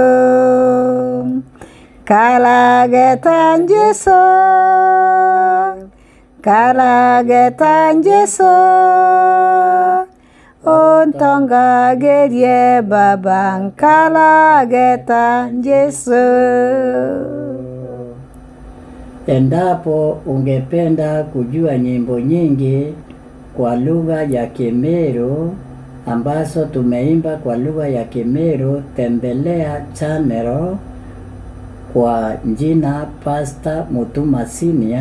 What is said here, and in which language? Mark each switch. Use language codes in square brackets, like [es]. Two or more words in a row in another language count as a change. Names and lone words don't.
[mer] Kalagetan Jesu. Kalagetan Jesu. Untongagedye baba kalagetan Jesu. [sw] Endapo ungependa kujua nyimbo nyingi kwa lugha ya Kemeru ambazo tumeimba kwa lugha ya Kemeru, tembelea channel kwa jina Pastor Mutuma Senior.